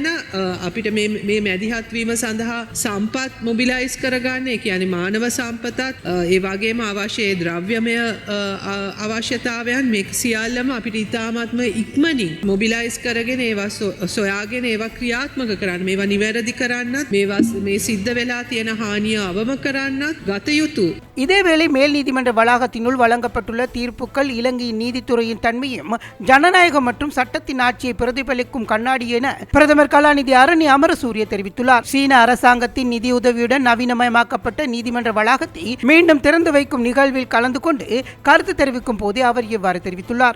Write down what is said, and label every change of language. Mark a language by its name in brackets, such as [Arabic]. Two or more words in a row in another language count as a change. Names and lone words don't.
[Sinhala] අපිට මේ මැදිහත් වීම සඳහා සම්පත් මොබිලයිස් කරගන්න, ඒ කියන්නේ මානව සම්පතත් ඒ වගේම අවශ්‍ය ද්‍රව්‍යමය අවශ්‍යතාවයන් මේ සියල්ලම අපිට ඉතාමත්ම ඉක්මනින් මොබිලයිස් කරගෙන ඒවා සොයාගෙන ඒවා ක්‍රියා කරන්න, මේවා නිවැරදි කරන්නත්, මේ සිද්ධ වෙලා තියෙන හානිය අවම කරන්නත් ගත යුතු. [Tamil] இதேவேளை மேல் நீதிமன்ற வளாகத்தினுள் வழங்கப்பட்டுள்ள தீர்ப்புகள் இலங்கையின் நீதித்துறையின் தன்மையும் ஜனநாயகம் மற்றும் சட்டத்தின் ஆட்சியை பிரதிபலிக்கும் கண்ணாடி என பிரதமர் கலாநிதி அரணி அமரசூரிய தெரிவித்துள்ளார். சீன அரசாங்கத்தின் நிதியுதவியுடன் நவீனமயமாக்கப்பட்ட நீதிமன்ற வளாகத்தை மீண்டும் திறந்து வைக்கும் நிகழ்வில் கலந்து கொண்டு கருத்து தெரிவிக்கும் போதே அவர் இவ்வாறு தெரிவித்துள்ளார்.